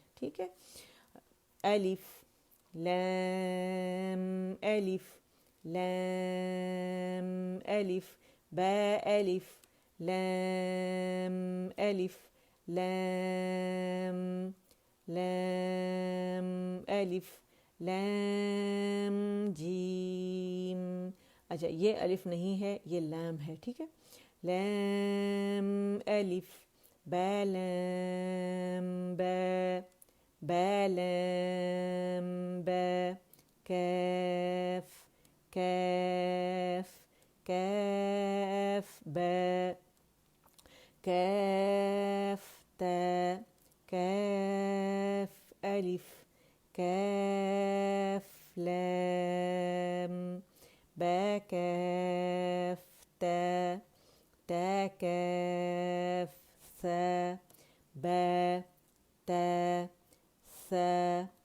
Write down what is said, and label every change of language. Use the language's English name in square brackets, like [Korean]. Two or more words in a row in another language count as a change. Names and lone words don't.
[Urdu] ٹھیک ہے, الف لام الف لام الف با الف لام الف لام لام الف لام جیم. اچھا, یہ الف نہیں ہے, یہ لام ہے. ٹھیک ہے, لام الف با لام با با لام با کاف کاف کاف با کاف تا کاف الف کاف لام با کاف تا تا کاف ثا با تا ثا